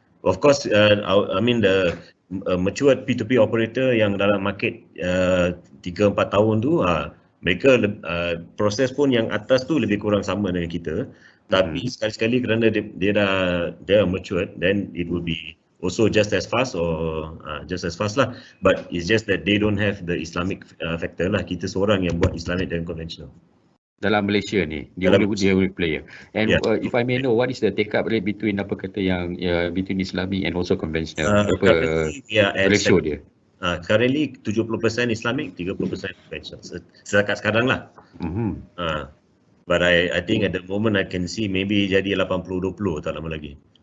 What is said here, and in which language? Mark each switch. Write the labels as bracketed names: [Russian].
[English] Of course, I mean the matured P2P operator [Malay] yang dalam market 3-4 tahun tu, mereka proses pun yang atas tu lebih kurang sama dengan kita. Tapi sekali-sekali kerana dia dah matured, [English] then it will be also just as fast [Malay] or just as fast lah. [English] But it's just that they don't have the Islamic factor lah. [Malay] Kita seorang yang buat Islamic dan conventional. Dalam Malaysia ni, dia only player. [English] And if I may know, what is the take up rate between [Malay] apa kata yang [English] between Islamic and also conventional? [Malay] Apa ratio dia? [English] Currently 70% Islamic, 30% conventional. [Malay] Setakat sekarang lah. [English] But I think at the moment I can see maybe [Malay] jadi 80-20 tak lama lagi.